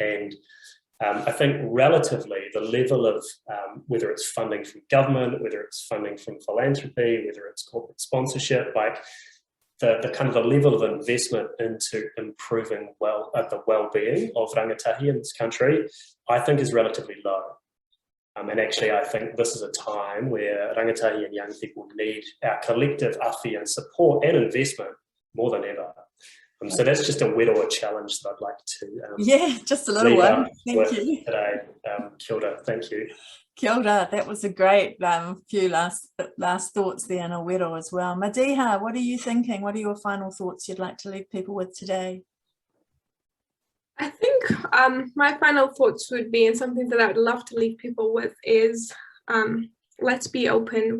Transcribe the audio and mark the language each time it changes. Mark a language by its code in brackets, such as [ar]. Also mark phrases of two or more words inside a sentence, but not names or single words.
[en] And I think relatively the level of whether it's funding from government, whether it's funding from philanthropy, whether it's corporate sponsorship, like the kind of the level of investment into improving the well-being of rangatahi in this country, I think is relatively low. And actually, I think this is a time where rangatahi and young people need our collective awhi and support and investment more than ever. So that's just a whittle challenge that I'd like to yeah, just a little one. Thank you today. [mi] Kia ora, [en] thank you. [mi] Kia ora. [en] That was a great few last thoughts there, and a whittle as well. Madiha, what are you thinking? What are your final thoughts you'd like to leave people with today? I think my final thoughts would be, and something that I would love to leave people with, is let's be open.